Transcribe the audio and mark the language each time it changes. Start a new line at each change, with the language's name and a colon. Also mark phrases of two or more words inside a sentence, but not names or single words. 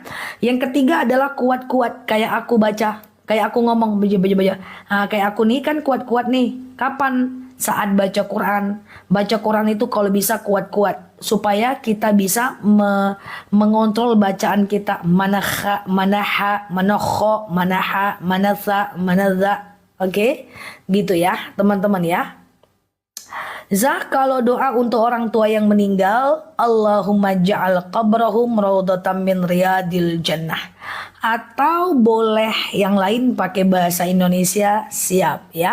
Indonesian: Yang ketiga adalah kuat-kuat. Kayak aku baca, kayak aku ngomong, baca. Nah, kayak aku nih kan kuat-kuat nih. Kapan? Saat baca Quran. Baca Quran itu kalau bisa kuat-kuat. Supaya kita bisa mengontrol bacaan kita. Manaha, manaha, manokho, manaha, manasa, manaza. Oke? Gitu ya teman-teman ya. Zah, kalau doa untuk orang tua yang meninggal,
Arabic: اللهم اجعل قبرهم روضة من رياض الجنة.
Indonesian: Atau boleh yang lain pakai bahasa Indonesia, siap ya.